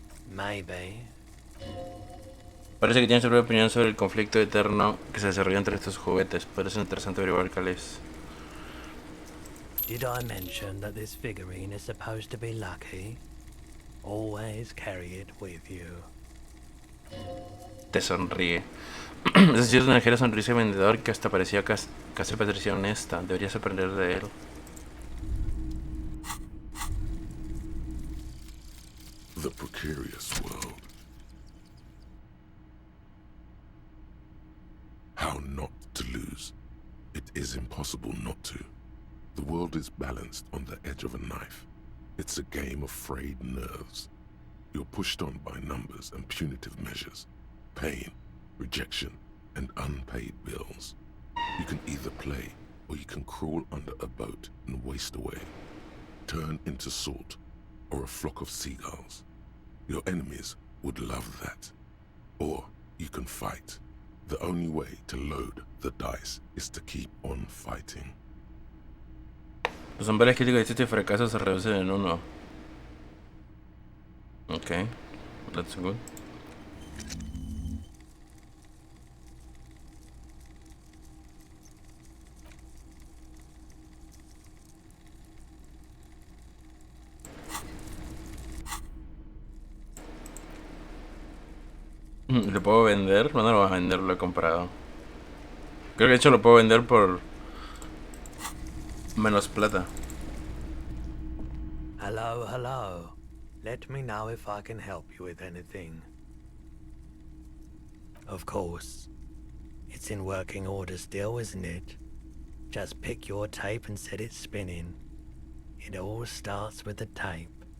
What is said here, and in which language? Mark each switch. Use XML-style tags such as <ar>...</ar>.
<en>Maybe.</en> <es>Parece que tiene su propia opinión sobre el conflicto eterno que se desarrolla entre estos juguetes. Parece interesante averiguar cuál es.</es> <en>Did I mention that this figurine is supposed to be lucky? Always carry it with you.</en> <es>Te sonríe. Es decir, una ligera sonrisa de vendedor que hasta parecía casi parecía honesta. Deberías aprender de él.</es> <en>The precarious world. How not to lose. It is impossible not to. The world is balanced on the edge of a knife. It's a game of frayed nerves. You're pushed on by numbers and punitive measures. Pain, rejection, and unpaid bills. You can either play, or you can crawl under a boat and waste away. Turn into salt, or a flock of seagulls. Your enemies would love that. Or you can fight. The only way to load the dice is to keep on fighting.</en> <es>Los umbrales críticos de éxito y fracaso se reducen en uno.</es> <en>Ok, that's good.</en> <es>¿Lo puedo vender? No, no lo voy a vender, lo he comprado. Creo que de hecho lo puedo vender por menos plata.</es> <en>Hello, hello. Let me know if I can help you with anything. Of course. It's in working order still, isn't it? Just pick your tape and set it spinning. It all starts with the tape.</en>